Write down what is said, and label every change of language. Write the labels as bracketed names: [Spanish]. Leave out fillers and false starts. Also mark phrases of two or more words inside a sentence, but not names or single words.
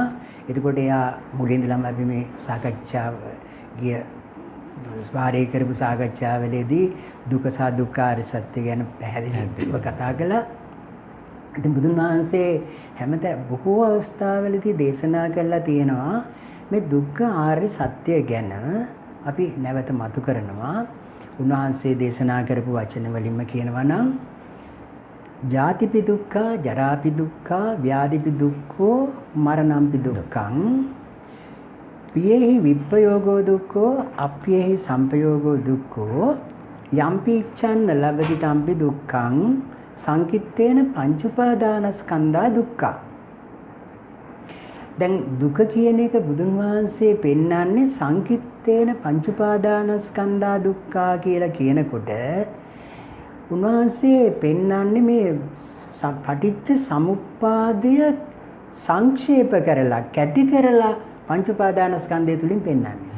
[Sinhala] එතකොට එයා මුලින් ඉඳලම අපි මේ සාකච්ඡාව ගිය ස්වාරේ කරපු සාකච්ඡාවලදී දුක සහ දුක්ඛාර සත්‍ය ගැන පැහැදිලිව කතා කළා. ඉතින් බුදුන් වහන්සේ හැමතැන බොහෝ අවස්ථාවලදී දේශනා කළා තියෙනවා මේ දුක්ඛ ආර්ය සත්‍ය ගැන අපි නැවත මතු කරනවා. [Pali] උන්වහන්සේ දේශනා කරපු වචන වලින්ම කියනවා නම් ජාතිපි දුක්ඛ, ජරාපි දුක්ඛ, ව්‍යාධිපි දුක්ඛෝ, මරණම්පි දුක්ඛං, පියෙහි විප්පයෝගෝ දුක්ඛෝ, අප්පියෙහි සම්පයෝගෝ දුක්ඛෝ, යම්පි ඉච්ඡන්න ලබති තම්පි දුක්ඛං, සංකිට්ඨේන පංච උපාදානස්කන්ධා දුක්ඛ. [Sinhala] දැන් දුක කියන එක බුදුන් වහන්සේ පෙන්වන්නේ [Pali] සංකිට්ඨේන පංච උපාදානස්කන්ධා දුක්ඛා [Sinhala] කියලා කියනකොට උන්වහන්සේ පෙන්වන්නේ මේ පටිච්ච සමුප්පාදය සංක්ෂේප කරලා කැටි කරලා පංච උපාදානස්කන්ධය තුලින් පෙන්වන්නේ.